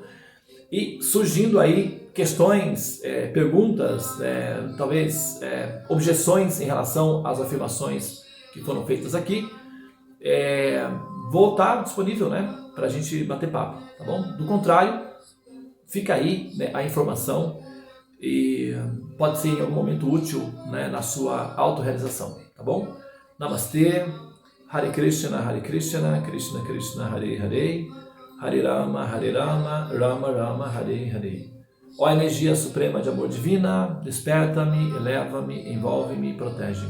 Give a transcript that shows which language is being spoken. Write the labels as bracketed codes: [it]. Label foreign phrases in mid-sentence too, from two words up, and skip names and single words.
[pt] E surgindo aí questões, perguntas, talvez objeções em relação às afirmações que foram feitas aqui, vou estar disponível, né, para a gente bater papo, tá bom? Do contrário, fica aí, né, a informação e pode ser em algum momento útil, né, na sua autorrealização, tá bom? Namastê, [sa] हरे कृष्ण, कृष्ण कृष्ण, हरे हरे, हरे राम, राम राम, हरे हरे. [pt] Ó energia suprema de amor divina, desperta-me, eleva-me, envolve-me e protege-me.